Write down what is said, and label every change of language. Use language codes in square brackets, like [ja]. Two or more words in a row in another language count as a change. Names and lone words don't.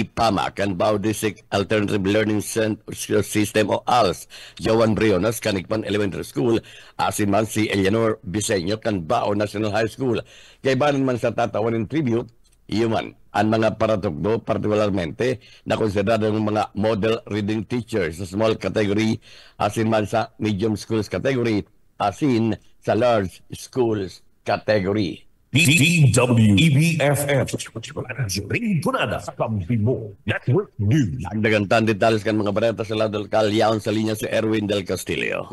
[bik] Pama, kan Bao District Alternative Learning System o ALS, Joan Briones, kan Ikpan Elementary School, asiman si Eleanor Biseño kan Bao National High School. Kaibanan man sa tatawanin tribute, iyon ang mga paratugdo, partikularmente na konsiderado ng mga [en] model reading teachers [bik] sa [en] small category, [bik] asin man sa [en] medium schools category, [bik] asin sa [en] large schools category. [bik] DWEB-FM Rinconada Kampi mo Network News. Nagdagantan detalles kan mga bareta sa lado lokal, yaon sa linya si Erwin Del Castillo.